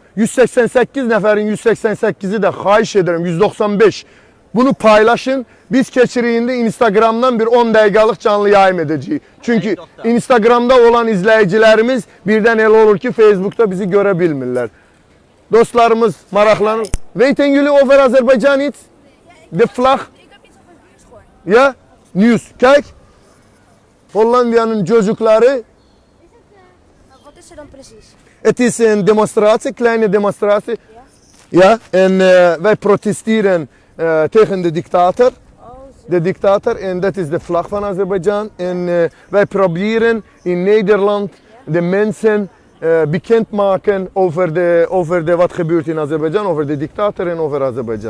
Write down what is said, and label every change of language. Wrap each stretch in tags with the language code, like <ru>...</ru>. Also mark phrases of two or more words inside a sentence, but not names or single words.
<az>188 nəfərin 188-i də xahiş edirəm, 195. Bunu paylaşın. Biz keçiriyində Instagramdan bir 10 dəqiqəlik canlı yayım edəcəyik. Çünki Instagramda olan izləyicilərimiz birdən elə olur ki, Facebookda bizi görə bilmirlər. Dostlarımız maraqlanır.</az> <nl>Weten jullie over Azerbaijan iets? De vlag? Ik heb iets over het nieuws gehoord. Ja? Nieuws. Kijk.</nl> <tr>Hollanda'nın çocukları.</tr> <nl>Wat is er dan precies? Het is een demonstratie, kleine demonstratie. Ja, en wij protesteren tegen de dictator. De dictator, en dat is de vlag van Azerbeidzjan. En wij proberen in Nederland de mensen bekendmaken over wat gebeurt in Azerbeidzjan, over de dictator en over Azerbeidzjan.</nl>